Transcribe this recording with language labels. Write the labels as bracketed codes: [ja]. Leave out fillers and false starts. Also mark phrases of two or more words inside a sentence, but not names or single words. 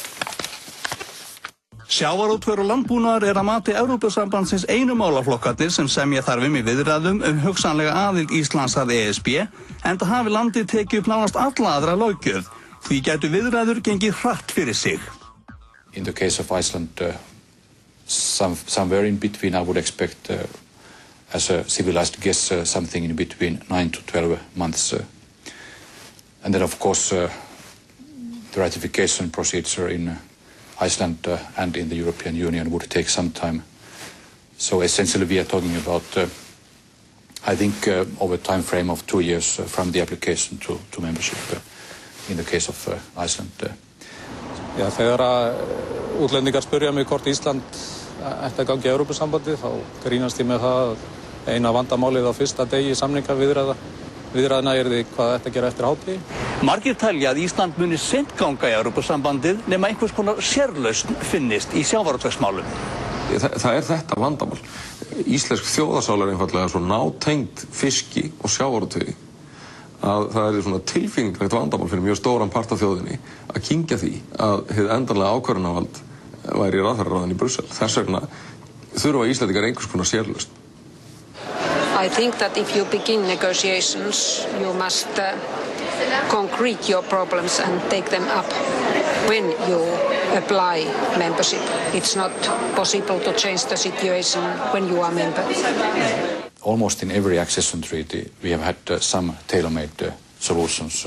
[is] Sjávarútvegur og landbúnaður er að mati Evrópusambandsins einu málaflokkarnir sem semja þarf í viðræðum hugsanlega aðild Íslands að ESB, enda hafi landið tekið upp nánast alla aðra löggjöf. Því gætu viðræður gengið hratt fyrir sig. [en] In the case of Iceland, somewhere in between, I would expect, as a civilized guess, something in between 9 to 12 months. And then, of course, the ratification procedure in Iceland and in the European Union would take some time. So essentially we are talking about, I think, over a time frame of 2 years from the application to membership in the case of Iceland. [is] Já, þegar útlendingar spyrja mig hvort Ísland ætti að ganga í Evrópusambandið, þá grínast ég með það að eina vandamálið á fyrsta degi samningaviðræðna yrði hvað ætti að gera eftir hádegi. Margir telja að Ísland muni seint ganga í Evrópusambandið nema einhvers konar sérlausn finnist í sjávarútvegsmálum. Það er þetta vandamál. Íslensk þjóðarsál er einfaldlega svo nátengd fiski og sjávarútvegi að það er svona tilfinninglegt vandamál fyrir mjög stóran part af þjóðinni að kyngja því að hið endanlega ákvörðunarvald væri í ráðherraráðinu í Brussel. Þess vegna þurfa Íslendingar einhvers konar sérlausn. [en] I think that if you begin negotiations, you must concrete your problems and take them up when you apply membership. It's not possible to change the situation when you are member. Almost in every accession treaty we have had some tailor-made solutions.